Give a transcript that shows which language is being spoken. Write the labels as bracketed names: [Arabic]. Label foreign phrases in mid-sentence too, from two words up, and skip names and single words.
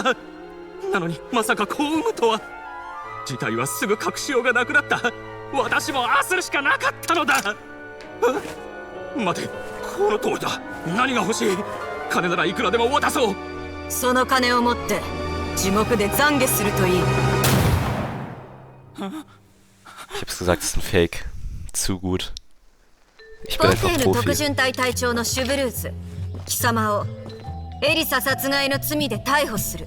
[Japanese] なのにまさかこう産むとは。事態はすぐ隠しようがなくなった。私もああするしかなかったのだ。待て、この通りだ。何が欲しい。金ならいくらでも渡そう。その金を持って地獄で懺悔するといい。 [German] Ich hab's gesagt, es ist ein Fake. Zu gut. Ich bin einfach Profi. [Japanese] 特巡隊隊長のシュブルーズ、貴様をエリサ殺害の罪で逮捕する。